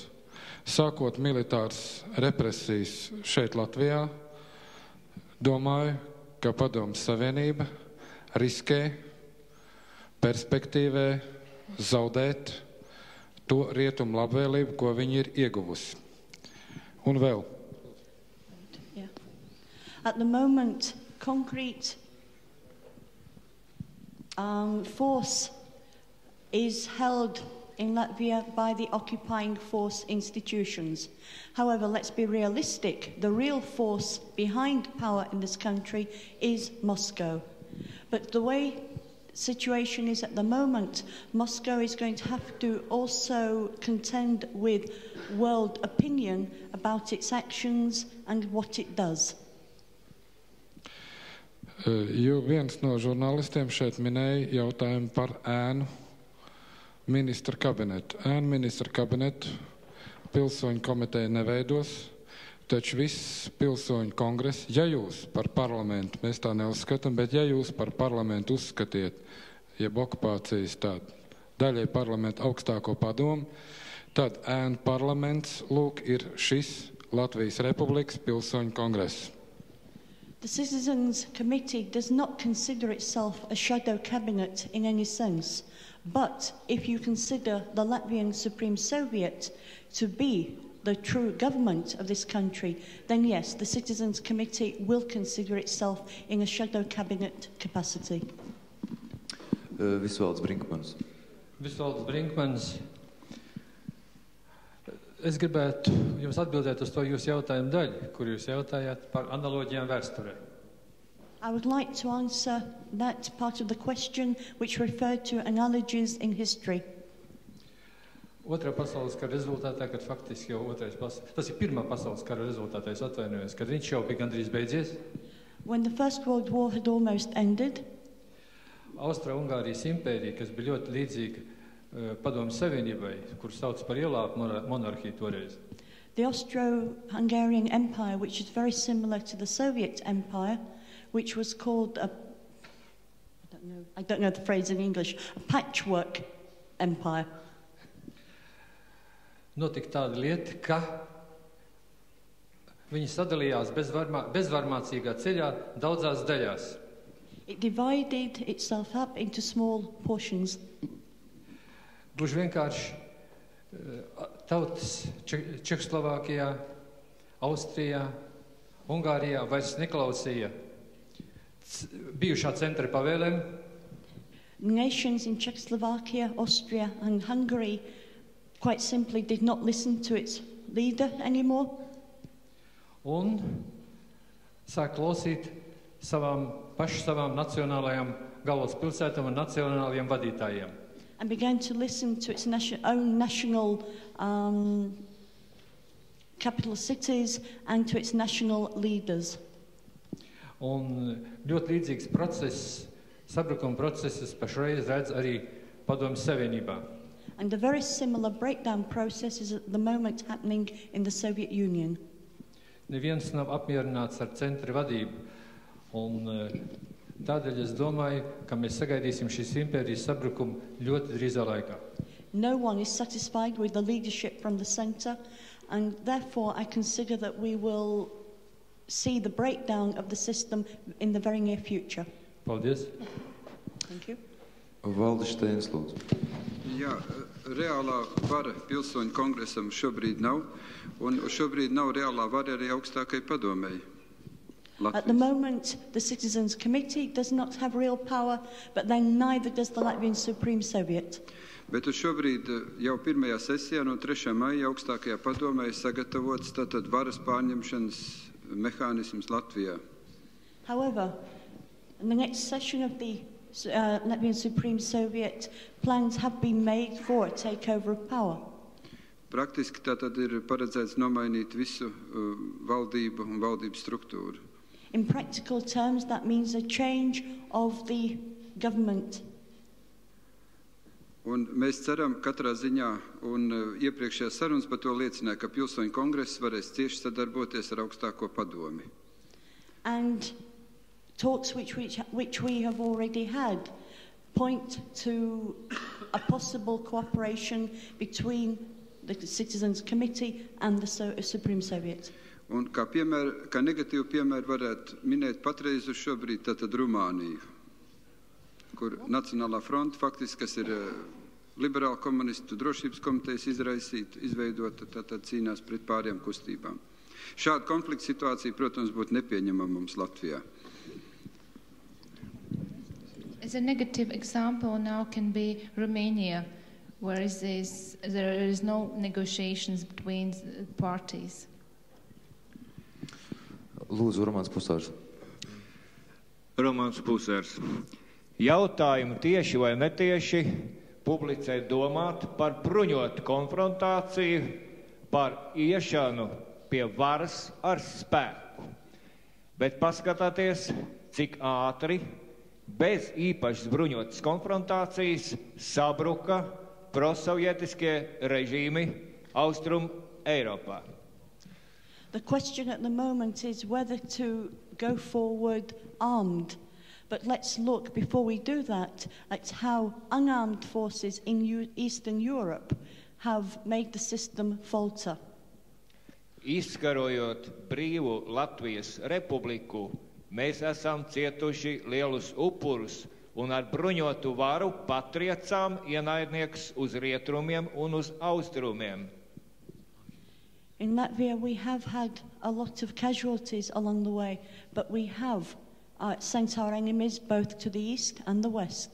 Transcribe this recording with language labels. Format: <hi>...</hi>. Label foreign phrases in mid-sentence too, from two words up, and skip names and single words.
<lv>Sākot militāras represijas šeit Latvijā, domāju, ka Padomju Savienība riskē perspektīvē zaudēt to rietumu labvēlību, ko viņi ir ieguvusi. Un vēl.</lv> <en>Yeah. At the moment, concrete force is held in Latvia by the occupying force institutions. However, let's be realistic. The real force behind power in this country is Moscow. But the way the situation is at the moment, Moscow is going to have to also contend with world opinion about its actions and what it does.</en> <lv>Jo viens no žurnālistiem šeit minēja jautājumu par ēnu ministra kabinetu. Ēnu ministra kabinetu pilsoņu komiteja neveidos, taču viss pilsoņu kongress, ja jūs par parlamentu, mēs tā neuzskatām, bet ja jūs par parlamentu uzskatiet, jeb okupācijas tādu daļai parlamentu augstāko padomu, tad ēnu parlaments, lūk, ir šis Latvijas Republikas pilsoņu kongress.</lv> <en>The Citizens Committee does not consider itself a shadow cabinet in any sense. But if you consider the Latvian Supreme Soviet to be the true government of this country, then yes, the Citizens Committee will consider itself in a shadow cabinet capacity.</en> <lv>Visvalds Brinkmans. Visvalds Brinkmans. Es gribētu jums atbildēt uz to jūsu jautājumu daļu, kur jūs jautājāt par analoģijām vēsturē.</lv> <en>I would like to answer that part of the question which referred to analogies in history.</en> <lv>Otrā pasaules kara rezultātā, kad faktiski jau tas ir pirmā pasaules kara rezultātā, es atvainojos, kad viņš jau bija gandrīz beidzies.</lv> <en>When the First World War had almost ended,</en> <lv>Austro-Ungārijas impērija, kas bija ļoti līdzīga Padomju Savienībai, kur sauc par ielāpu monarhiju toreiz.</lv> <en>The Austro-Hungarian Empire, which is very similar to the Soviet Empire, which was called I don't know the phrase in English, a patchwork empire.</en> <lv>Notika tāda lieta, ka viņi sadalījās bezvarmācīgā ceļā daudzās daļās.</lv> <en>It divided itself up into small portions.</en> <lv>Gluži vienkārši tautas Čehoslovākijā, Austrijā, Ungārijā vairs neklausīja bijušā centra pavēlēm.</lv> <en>Nations in Czechoslovakia, Austria and Hungary quite simply did not listen to its leader anymore.</en> <lv>Un sāk klausīt savām nacionālajām galvaspilsētām un nacionālajiem vadītājiem.</lv> <en>And began to listen to its own national capital cities and to its national leaders.</en> <lv>Un ļoti līdzīgs process, sabrukuma processes pašreiz redz arī Padomju Savienībā.</lv> <en>And a very similar breakdown process is at the moment happening in the Soviet Union.</en> <lv>Neviens nav apmierināts ar centra vadību. Un tādēļ es domāju, ka mēs sagaidīsim šīs impērijas sabrukumu ļoti drīzā laikā.</lv> <en>No one is satisfied with the leadership from the center, and therefore I consider that we will see the breakdown of the system in the very near future.</en> <lv>Paldies.</lv> <en>Thank you.</en> <lv>Valdis Steins, lūdzu. Jā, reālā vara pilsoņu kongresam šobrīd nav, un šobrīd nav reālā vara arī augstākai padomei.</lv> <en>At the moment, the Citizens Committee does not have real power, but then neither does the Latvian Supreme Soviet.</en> <lv>Bet uz šobrīd jau pirmajā sesijā no 3. maija augstākajā padomē ir sagatavots tātad varas pārņemšanas mehānisms Latvijā.</lv> <en>However, in the next session of the Latvian Supreme Soviet, plans have been made for a takeover of power.</en> <lv>Praktiski tātad ir paredzēts nomainīt visu valdību un valdības struktūru.</lv> <en>In practical terms, that means a change of the government.</en> <lv>Un mēs ceram katrā ziņā, un iepriekšējā sarunas par to liecināja, ka Pilsoņu kongress varēs cieši sadarboties ar augstāko padomi.</lv> <en>And talks which we have already had point to a possible cooperation between the Citizens Committee and the Supreme Soviet.</en> <lv>Un kā negatīvu piemēru varētu minēt patreiz uz šobrīd tātad Rumāniju, kur Nacionālā fronte faktiski, kas ir liberāla komunistu drošības komitejas izveidota, tātad cīnās pret pārējām kustībām. Šāda konflikta situācija, protams, būtu nepieņemama mums Latvijā.</lv> <en>As a negative example now can be Romania, where there is no negotiations between the parties.</en> <lv>Lūdzu, Romāns Pusārs. Romāns Pusārs. Jautājumu tieši vai netieši publicē domāt par bruņotu konfrontāciju, par iešanu pie varas ar spēku. Bet paskatāties, cik ātri, bez īpašas bruņotas konfrontācijas, sabruka prosovietiskie režīmi Austrum Eiropā.</lv> <en>The question at the moment is whether to go forward armed. But let's look, before we do that, at how unarmed forces in Eastern Europe have made the system falter.</en> <lv>Izkarojot brīvu Latvijas republiku, mēs esam cietuši lielus upurus un ar bruņotu varu patriecām ienaidnieks uz rietrumiem un uz austrumiem.</lv> <en>In Latvia, we have had a lot of casualties along the way, but we have sent our enemies both to the east and the west.</en>